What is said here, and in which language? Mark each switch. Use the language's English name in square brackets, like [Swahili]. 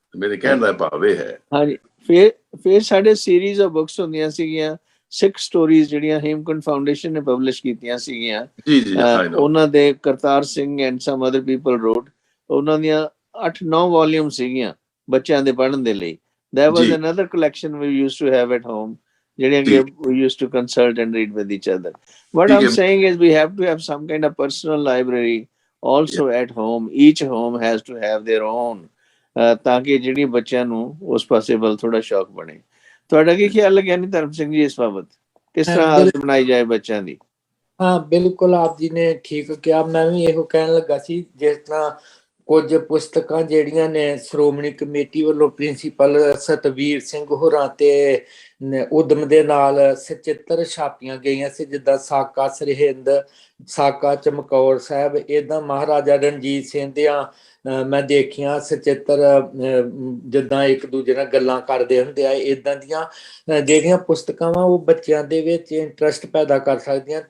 [Punjabi] ਮੇਰੇ ਕਹਿਣ ਦਾ ਭਾਵ ਇਹ ਹੈ। ਹਾਂਜੀ, ਫਿਰ ਸਾਡੇ ਸੀਰੀਜ਼ ਆਫ ਬੁੱਕਸ ਹੁੰਦੀਆਂ ਸੀਗੀਆਂ, ਸਿੱਖ ਸਟੋਰੀਜ਼, ਜਿਹੜੀਆਂ ਹੇਮਕੁੰਟ ਫਾਊਂਡੇਸ਼ਨ ਨੇ ਪਬਲਿਸ਼ ਕੀਤੀਆਂ ਸੀਗੀਆਂ। ਜੀ ਜੀ, ਉਹਨਾਂ ਦੇ Kartar Singh [English] and some other people wrote, [Punjabi] ਉਹਨਾਂ ਦੀਆਂ 8-9 ਵੋਲੀਅਮ ਸੀਗੀਆਂ ਬੱਚਿਆਂ ਦੇ ਪੜ੍ਹਨ ਦੇ ਲਈ। [English] There was another collection we used to have at home, [Punjabi] ਜਿਹੜੀਆਂ ਕਿ [English] we used to consult and read with each other. What I'm saying is we have to have some kind of personal library also at home. Each home has to have their own, [Punjabi] ਤਾਂ ਕਿ ਜਿਹੜੀ ਬੱਚਿਆਂ ਨੂੰ ਉਸ ਪਾਸੇ ਵੱਲ ਥੋੜਾ ਸ਼ੌਕ ਬਣੇ। ਤੁਹਾਡਾ ਕੀ ਖਿਆਲ ਲੱਗਿਆ ਨਹੀਂ ਧਰਮ ਸਿੰਘ ਜੀ ਇਸ ਬਾਬਤ, ਕਿਸ ਤਰ੍ਹਾਂ ਆਦਤ ਬਣਾਈ ਜਾਏ ਬੱਚਿਆਂ ਦੀ? ਹਾਂ ਬਿਲਕੁਲ, ਆਪ ਜੀ ਨੇ ਠੀਕ ਕਿਹਾ। ਮੈਂ ਵੀ ਇਹੋ ਕਹਿਣ ਲੱਗਾ ਸੀ, ਜਿਸ ਤਰ੍ਹਾਂ ਕੁਝ ਪੁਸਤਕਾਂ ਜਿਹੜੀਆਂ ਨੇ ਸ਼੍ਰੋਮਣੀ ਕਮੇਟੀ ਵੱਲੋਂ ਪ੍ਰਿੰਸੀਪਲ ਸਤਵੀਰ ਸਿੰਘ ਹੋਰਾਂ ਤੇ ਉਦਮ ਦੇ ਨਾਲ ਸਚਿੱਤਰ ਛਾਪੀਆਂ ਗਈਆਂ ਸੀ, ਜਿੱਦਾਂ ਸਾਕਾ ਸਰਹਿੰਦ, ਸਾਕਾ ਚਮਕੌਰ ਸਾਹਿਬ, ਇੱਦਾਂ ਮਹਾਰਾਜਾ ਰਣਜੀਤ ਸਿੰਘ ਦੀਆਂ ਮੈਂ ਦੇਖੀਆਂ ਸਚਿੱਤਰ, ਜਿੱਦਾਂ ਇੱਕ ਦੂਜੇ ਨਾਲ ਗੱਲਾਂ ਕਰਦੇ ਹੁੰਦੇ ਆ, ਇੱਦਾਂ ਦੀਆਂ ਜਿਹੜੀਆਂ ਪੁਸਤਕਾਂ ਵਾ ਉਹ ਬੱਚਿਆਂ ਦੇ ਵਿੱਚ ਇੰਟਰਸਟ ਪੈਦਾ ਕਰ ਸਕਦੀਆਂ।